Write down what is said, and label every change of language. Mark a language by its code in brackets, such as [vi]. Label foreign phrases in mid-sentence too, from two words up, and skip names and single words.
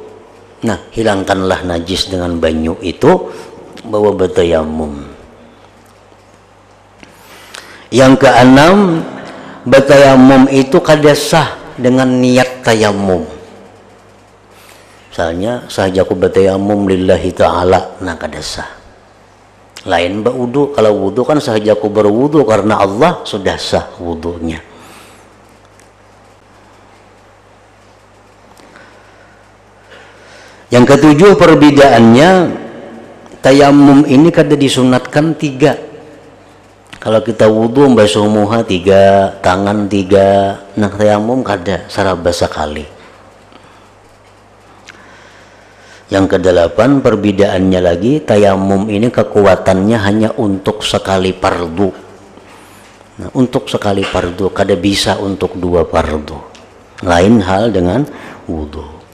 [bjn] Nah, hilangkanlah najis dengan banyu itu, bawa bertayamum. Yang keenam, bertayamum itu kada sah dengan niat tayamum. [id] Misalnya sahaja aku bertayamum [ar] لله تعالى, [bjn] nah kada sah. [id] Lain berwudu, kalau wudu kan sahaja aku berwudu karena Allah, sudah sah wudunya. [bjn] Yang ketujuh perbedaannya, tayamum ini kada disunatkan 3. Kalau kita wudu basuh muha 3, tangan 3, nah tayamum kada, saraba sekali. [id] Yang kedelapan perbedaannya lagi, tayamum ini kekuatannya hanya untuk sekali fardu. [bjn] Nah, untuk sekali fardu, kada bisa untuk 2 fardu. [id] Lain hal dengan wudu.